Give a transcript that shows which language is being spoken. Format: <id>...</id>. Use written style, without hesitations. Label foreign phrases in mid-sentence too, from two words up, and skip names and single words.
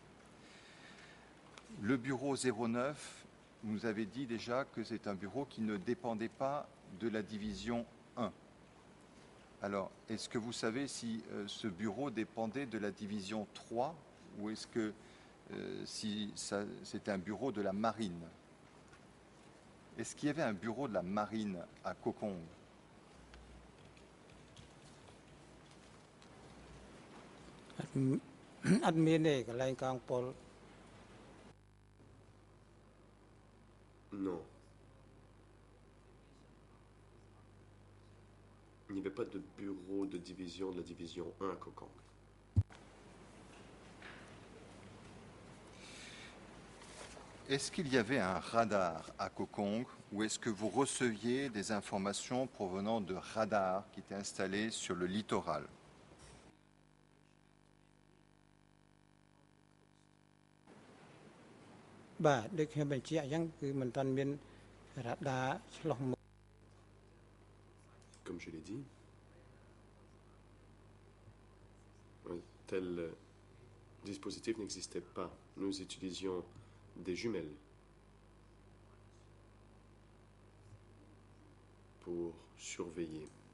<fr>Le bureau 09, vous nous avez dit déjà que c'est un bureau qui ne dépendait pas de la division 1. Alors, est-ce que vous savez si ce bureau dépendait de la division 3 ou est-ce que c'était un bureau de la marine? Est-ce qu'il y avait un bureau de la marine à Kokong?</fr> <km>អត់មានទេកន្លែងកងពល</km> <fr>Non. Il n'y avait pas de bureau de division de la division 1 à Kokang. Est-ce qu'il y avait un radar à Kokong ou est-ce que vous receviez des informations provenant de radars qui étaient installés sur le littoral? Bah,</fr> <km>ដូចខ្ញុំបញ្ជាក់អញ្ចឹងគឺមិនតាន់មានរ៉ាដាឆ្លុះមុខ</km> <fr>Comme je l'ai dit, un tel dispositif n'existait pas. Nous utilisions des jumelles pour surveiller.</fr>